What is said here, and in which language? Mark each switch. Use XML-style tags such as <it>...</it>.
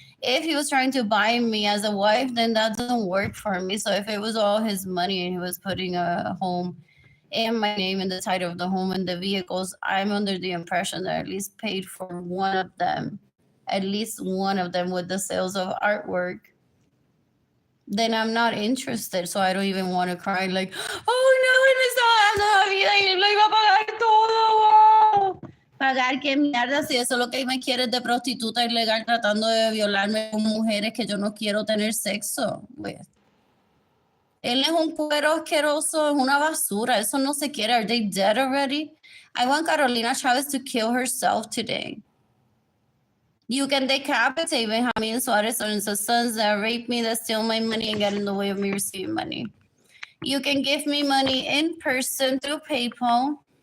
<en>If he was trying to buy me as a wife, then that doesn't work for me. So if it was all his money and he was putting a home and my name in the title of the home and the vehicles, I'm under the impression that I at least paid for one of them with the sales of artwork. Then I'm not interested. So I don't even want to cry like, oh no, él me estaba dando la vida y él lo iba a pagar todo. Wow.</en> <es>Pagar qué mierda si eso es lo que me quiere de prostituta ilegal tratando de violarme con mujeres que yo no quiero tener sexo. Pues. Él es un cuero asqueroso, es una basura. Eso no se quiere. Are they dead already?</es> <en>I want Carolina Chavez to kill herself today. You can decapitate Benjamin Suarez and his sons that rape me, that steal my money and get in the way of me receiving money. You can give me money in person through PayPal.</en>